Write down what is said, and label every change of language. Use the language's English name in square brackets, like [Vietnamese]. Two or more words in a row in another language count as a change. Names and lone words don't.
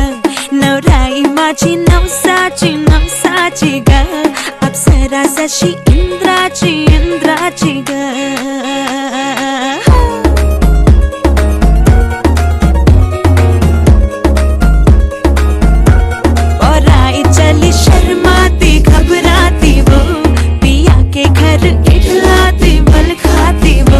[Marathi] नवराई माझी नवसाची ग, अप्सरा जशी इंद्राची ग। [Hindi] और आई चली शर्माती घबराती वो, पिया के घर इठलाती बल खाती वो।